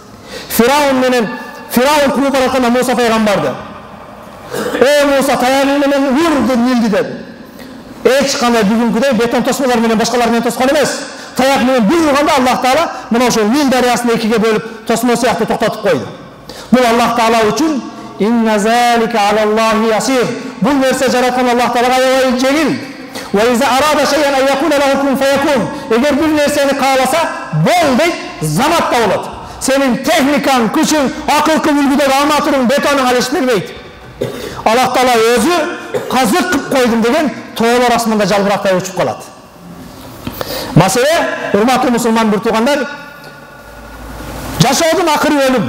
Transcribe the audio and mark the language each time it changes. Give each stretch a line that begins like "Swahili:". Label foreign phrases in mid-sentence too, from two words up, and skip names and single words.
Kyrgyz: Фираун кууп баратканда Муса пайгамбарды, Муса, таягың менен ур Нилди деди. Эч кандай бүгүнкүдөй бетон тосмолор менен башкалар менен тоскон эмес. Таяк менен буйруганда Аллах Таала мына ошол Нил дарыясын экиге бөлүп, тосмо сыяктуу токтотуп койду. Бул Аллах Таала үчүн
Arabic: إن ذلك على الله يسير.
Kyrgyz: Бул нерсе жараткан Аллах Таалага аябай жеңил.
Arabic: وإذا أراد شيئا أن يكون له كن فيكون.
Kyrgyz: Эгер бир нерсени кааласа, бол дейт, заматта болот. Сенин техникаң, күчүң, акылкы үлгүдөгү арматуруң, бетонуң ал иш бербейт. Аллах Таала өзү казык кылып койдум деген тоолор асманда жалбырактай учуп калат. Маселе, урматтуу мусулман бир туугандар, жашоодун акыры өлүм.